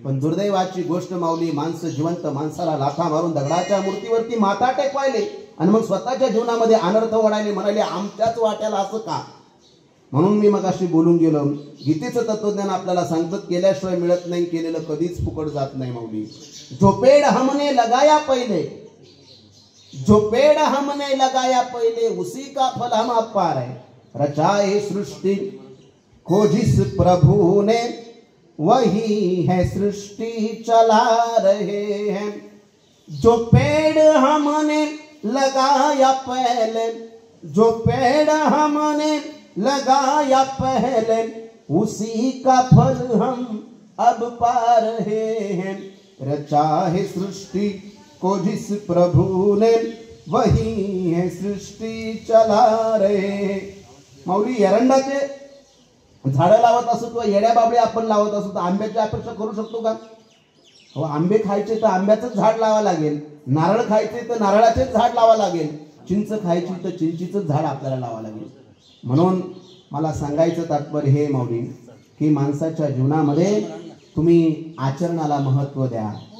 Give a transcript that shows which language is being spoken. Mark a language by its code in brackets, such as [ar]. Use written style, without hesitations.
[mr] पण दुर्दैवाची गोष्ट माऊली, माणसं जिवंत माणसाला लाथा मारून दगडाच्या मूर्तीवरती माथा टेकवायले आणि मग स्वतःच्या जीवनामध्ये अनर्थ ओढायले. म्हणाले आमच्याच वाट्याला असं का. म्हणून मी मगाशी बोलून गेलो, गीतेचं तत्वज्ञान आपल्याला सांगतात केल्याशिवाय मिळत नाही, केलेलं कधीच फुकट जात नाही. [hi] माऊली जो पेड़ हमने लगाया पहले, जो पेड़ हमने लगाया पहले, उसी का फल हम अब पा रहे. रचाए सृष्टि को जिस प्रभु ने, वही है सृष्टि चला रहे हैं. जो पेड़ हमने लगाया पहले, जो पेड़ हमने लगाया पहले, उसी का फल हम अब पा रहे हैं. रचा है सृष्टि को जिस प्रभु ने, वही है सृष्टि चला रहे. [mr] माऊली एरंडाचे झाडं लावत असो किंवा येड्या बाबळे आपण लावत असो तर आंब्याची अपेक्षा करू शकतो का. हो, आंबे खायचे तर आंब्याचंच झाड लावा लागेल, नारळ खायचे तर नारळाचेच झाड लावा लागेल, चिंच खायची तर चिंचीचंच झाड आपल्याला लावा लागेल. म्हणून मला सांगायचं तात्पर्य हे माऊली की माणसाच्या जीवनामध्ये तुम्ही आचरणाला महत्त्व द्या.